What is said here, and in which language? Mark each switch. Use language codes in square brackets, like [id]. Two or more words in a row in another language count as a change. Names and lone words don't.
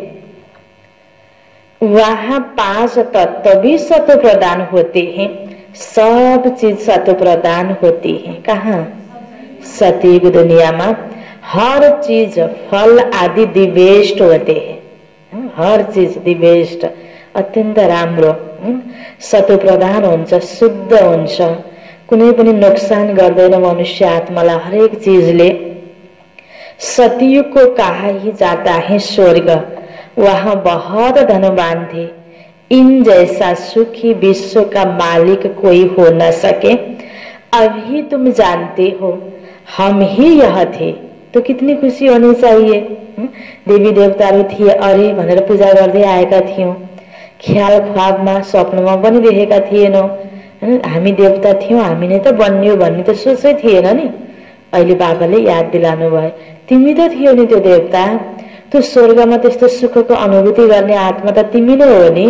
[hi] वहां 5 तत्व भी सत्व प्रदान होते हैं। सब चीज सत्व प्रदान होती है। कहाँ? सतयुग दुनिया में हर चीज फल आदि दिव्यष्ट होते हैं। हर चीज [ne] दिव्यष्ट अत्यंत राम्रो सत्व प्रदान हुन्छ, शुद्ध हुन्छ, कुनै पनि नुकसान गर्दैन मनुष्य आत्मालाई हरेक चीजले। [hi] सतयुग को कहा ही जाता है स्वर्ग। वहां बहुत धनवान थे। इन जैसा सुखी विश्व का मालिक कोई हो न सके। अभी तुम जानते हो हम ही यह थे। तो कितनी खुशी होनी चाहिए। [ne] देवी देवताहरू थिए अरे भनेर पूजा गर्दै आएका थियौं। ख्याल ख्वाबमा स्वप्नमा पनि देखेका थिएनौं हामी देवता थियौँ, हामी नै त बन्यो भन्ने त सोचै थिएन नि। अहिले बाबाले याद दिलाउनु भयो, तिमी त थियौ नि त्यो देवता, त्यो स्वर्गमा त्यस्तो सुखको अनुभूति गर्ने आत्मा त तिमी नै हो नि।